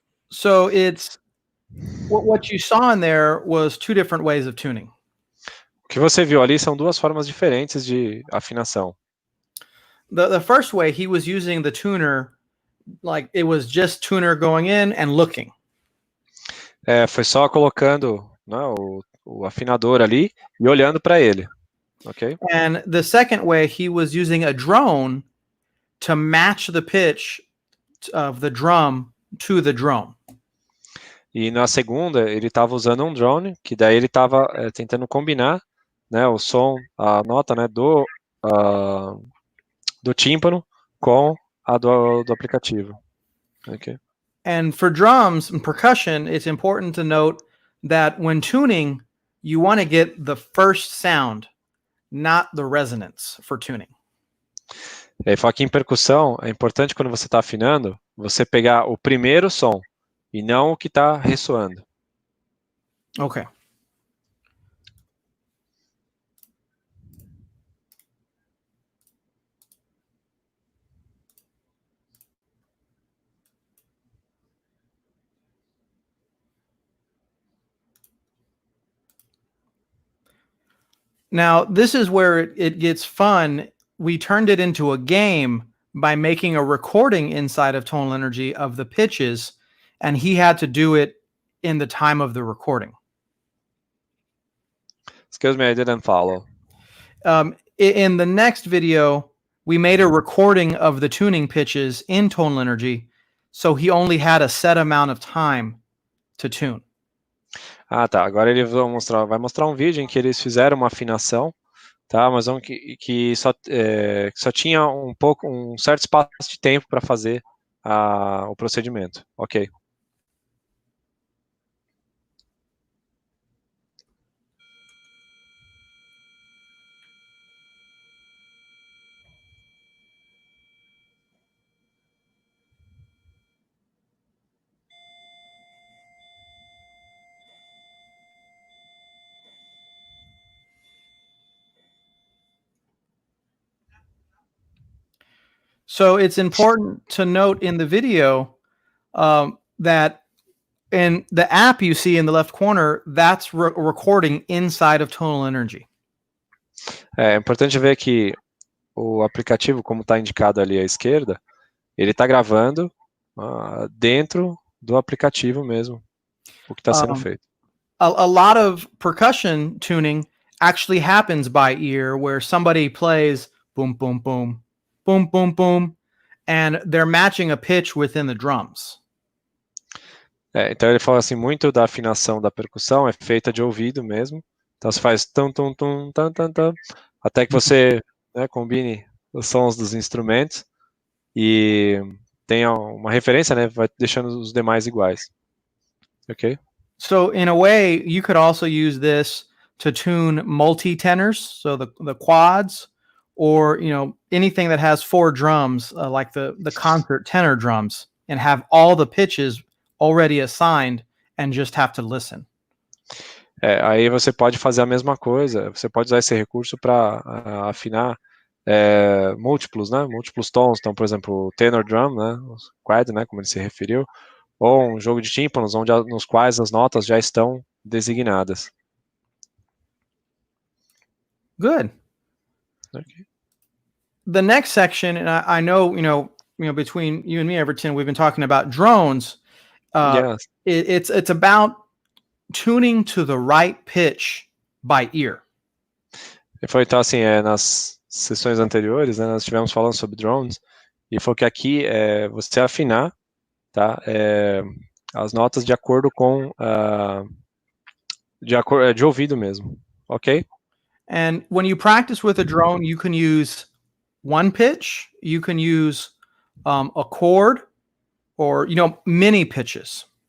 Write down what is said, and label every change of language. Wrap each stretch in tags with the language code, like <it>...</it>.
<en>So it's what you saw in there was two different ways of tuning.</en> <pt>O que você viu ali são duas formas diferentes de afinação.</pt> <en>The first way, he was using the tuner like it was just tuner going in and looking.</en> <pt>Foi só colocando, né, o afinador ali e olhando para ele.</pt> <en>Ok? And the second way, he was using a drone to match the pitch of the drum to the drone.</en> <pt>E na segunda, ele estava usando um drone, que daí ele estava tentando combinar, né, o som, a nota, né, do tímpano com a do aplicativo.</pt> <en>Okay. And for drums and percussion, it's important to note that when tuning, you want to get the first sound, not the resonance for tuning.</en> <pt>E aí, fala que em percussão, é importante quando você está afinando, você pegar o primeiro som e não o que está ressoando.</pt> <en>Okay. Now, this is where it gets fun. We turned it into a game by making a recording inside of Tonal Energy of the pitches, and he had to do it in the time of the recording. Excuse me, I didn't follow. In the next video, we made a recording of the tuning pitches in Tonal Energy, so he only had a set amount of time to tune.</en> <pt>Ah, tá. Agora ele vai mostrar um vídeo em que eles fizeram uma afinação, tá? Mas que só tinha um certo espaço de tempo para fazer o procedimento.</pt> <en>Ok. So it's important to note in the video that in the app you see in the left corner, that's recording inside of Tonal Energy.</en> <pt>É importante ver que o aplicativo, como está indicado ali à esquerda, ele está gravando dentro do aplicativo mesmo, o que está sendo feito.</pt> <en>A lot of percussion tuning actually happens by ear, where somebody plays boom, boom, boom, boom, boom, boom, and they're matching a pitch within the drums.</en> <pt>Então ele fala assim, muito da afinação da percussão é feita de ouvido mesmo. Então você faz tum, tum, tum, tum, tum, tum, até que você, né, combine os sons dos instrumentos e tenha uma referência, né, vai deixando os demais iguais.</pt> <en>Ok? So in a way, you could also use this to tune multi-tenors, so the quads, or anything that has 4 drums, like the concert tenor drums, and have all the pitches already assigned and just have to listen.</en> <pt>Aí você pode fazer a mesma coisa, você pode usar esse recurso para afinar múltiplos, né? Múltiplos tons. Então, por exemplo, o tenor drum, né? O quad, né? Como ele se referiu. Ou um jogo de tímpanos, nos quais as notas já estão designadas.</pt> <en>Good. Okay. The next section, and I know, between you and me, Everton, we've been talking about drones. Yes. It's about tuning to the right pitch by ear.</en> <pt>E foi então assim, nas sessões anteriores, né, nós estivemos falando sobre drones, e foi que aqui é você afinar, tá, as notas de acordo com de ouvido mesmo, ok?</pt> <en>And when you practice with a drone, you can use one pitch, you can use a chord, or many pitches.</en>